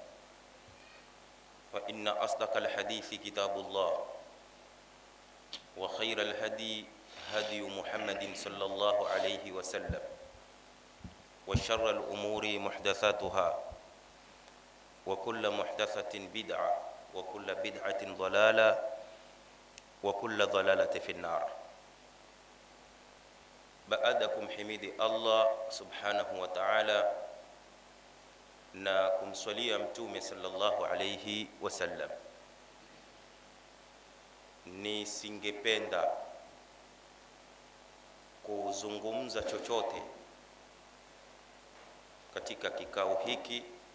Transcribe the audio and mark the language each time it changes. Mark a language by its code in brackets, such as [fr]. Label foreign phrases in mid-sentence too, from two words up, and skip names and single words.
[ar] وإن أصدق الحديث كتاب الله وخير الهدي هدي محمد صلى الله عليه وسلم وشر الأمور محدثاتها وكل محدثة بدعة وكل بدعة ضلالة وكل ضلالة في النار. بعدكم حميد الله سبحانه وتعالى [sw] na kumswalia mtume [ar] صلى الله عليه وسلم. [sw] Nisingependa kuzungumza chochote katika kikao hiki